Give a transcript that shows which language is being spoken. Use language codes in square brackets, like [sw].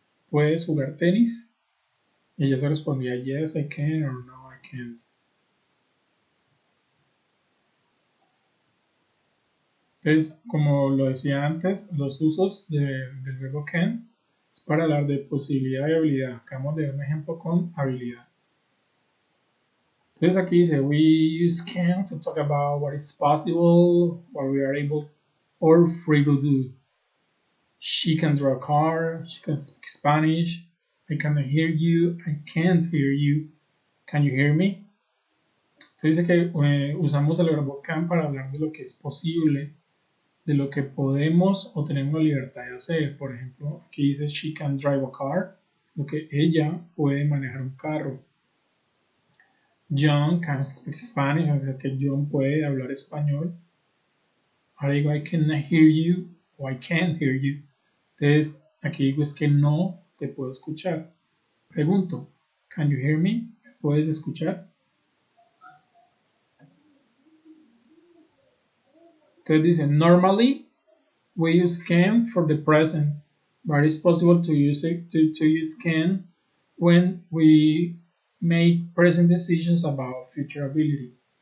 [es] ¿Puedes jugar tenis? Y ella se respondía, [en] yes, I can, or no, I can't. [es] Entonces, como lo decía antes, los usos del verbo can es para hablar de posibilidad y habilidad. Acabamos de ver un ejemplo con habilidad. Entonces aquí dice, [en] we use can to talk about what is possible, what we are able or free to do. She can drive a car. She can speak Spanish. I cannot hear you. I can't hear you. Can you hear me? [es] Entonces dice que usamos el verbo can para hablar de lo que es posible, de lo que podemos o tenemos la libertad de hacer. Por ejemplo, aquí dice [en] she can drive a car, [es] lo que ella puede manejar un carro. [en] John can speak Spanish, [es] o sea que John puede hablar español. Ahora digo [en] I cannot hear you o I can't hear you. [es] Entonces aquí digo es que no te puedo escuchar. Pregunto, [en] can you hear me? [es] ¿Me puedes escuchar? Entonces dice [en] normally we use can for the present, but it's possible to use it to use can when we make present decisions about future ability.